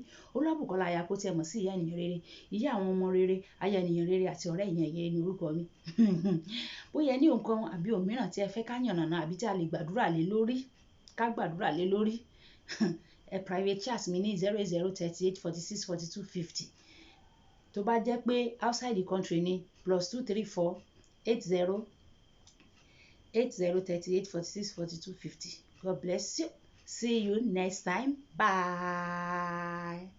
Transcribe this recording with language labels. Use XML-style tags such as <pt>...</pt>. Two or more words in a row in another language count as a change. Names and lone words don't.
<yo>Olúwabùkọ́lá aya kó tiẹ̀ mọ̀ sí ìyá ènìyàn rere, ìyá àwọn ọmọ rere, aya ènìyàn rere àti ọ̀rẹ́ ènìyàn rere ní orúkọ mi. Bóyá ẹ ní nǹkan àbí òmíràn tí ẹ fẹ́ ká yànnàná àbí tí a lè gbàdúrà lé lórí, ká gbàdúrà lé lórí, ẹ</yo> <en>private chat</en> <yo>mi ní 08038464250.</yo> <en>Tó bá jẹ́ pé outside the country ni +2348038464250. God bless you. See you next time. Bye.</en>